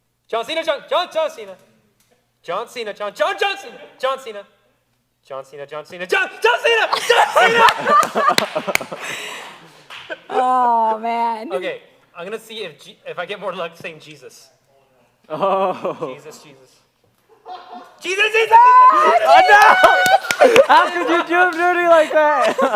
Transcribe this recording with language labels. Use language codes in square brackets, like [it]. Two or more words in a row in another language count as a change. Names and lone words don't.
[en] John Cena, John Cena. John Cena, John Cena. John Cena. John Cena, John Cena. John Cena! Oh man. Okay, I'm gonna see if I get more luck saying Jesus. Oh. Jesus. Jesus! How could you do dirty like that?